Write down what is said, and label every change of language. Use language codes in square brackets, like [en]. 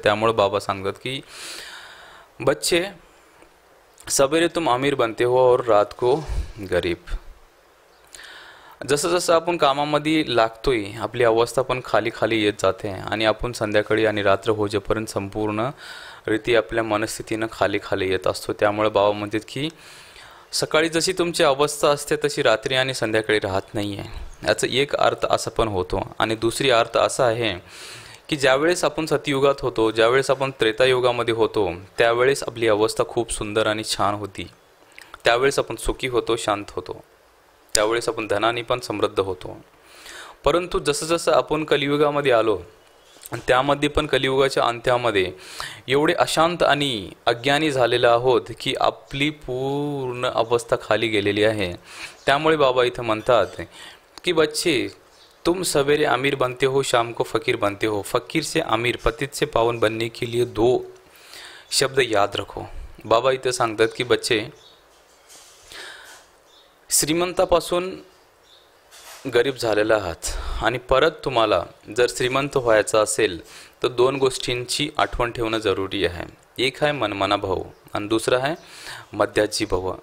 [mr] त्यामुळे बाबा सांगतात की [hi] बच्चे, सवेरे तुम अमीर बनते हो और रात को गरीब। [mr] जसं जसं आपण कामामध्ये लागतोय आपली अवस्था पण खाली खाली येत जाते आणि आपण संध्याकाळी आणि रात्र होजेपर्यंत संपूर्ण रीती आपल्या मनस्थितीने खाली खाली येत असतो। त्यामुळे बाबा म्हणतात की सकाळी जशी तुमची अवस्था असते तशी रात्री आणि संध्याकाळी राहत नाहीये। याचा एक अर्थ असा पण होतो आणि दुसरी अर्थ असा आहे की ज्यावेळेस आपण सतयुगात होतो, ज्यावेळेस आपण त्रेतायुगामध्ये होतो त्यावेळेस आपली अवस्था खूप सुंदर आणि छान होती। त्यावेळेस आपण सुखी होतो, शांत होतो, त्यावेळेस आपण धनाने पण समृद्ध होतो। परंतु जसं जसं आपण कलियुगामध्ये आलो आणि त्यामध्ये पण कलियुगाच्या अंत्यामध्ये एवढे अशांत आणि अज्ञानी झालेले आहोत की आपली पूर्ण अवस्था खाली गेलेली आहे। त्यामुळे बाबा इथे म्हणतात की [hi] बच्चे, तुम सवेरे अमीर बनते हो, शाम को फकीर बनते हो। फकीर से अमीर, पतित से पावन बनने के लिए दो शब्द याद रखो। [mr] बाबा इथे सांगतात की बच्चे, श्रीमंतापासून गरीब झालेला आहात आणि परत तुम्हाला जर श्रीमंत व्हायचं असेल तर दोन गोष्टींची आठवण ठेवणं जरुरी आहे। एक आहे मनमाना भाव आणि दुसरा आहे मध्याजी भाव।